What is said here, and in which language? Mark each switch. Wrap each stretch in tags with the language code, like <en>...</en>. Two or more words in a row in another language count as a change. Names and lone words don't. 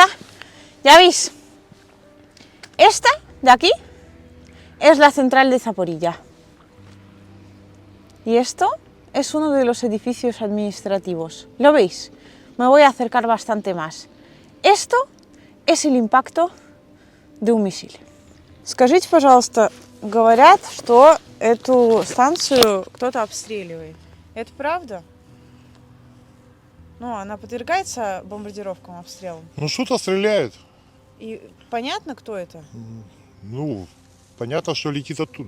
<es>Ya veis, esta de aquí es la central de Zaporilla. Y esto es uno de los edificios administrativos. ¿Lo veis? Me voy a acercar bastante más. Esto es el impacto de un misil.</es> <ru>Скажите, пожалуйста, говорят, что эту станцию кто-то обстреливает. Это правда? Ну, она подвергается бомбардировкам, обстрелам? Ну, что-то стреляет. И понятно, кто это? Ну, понятно, что летит оттуда,</ru>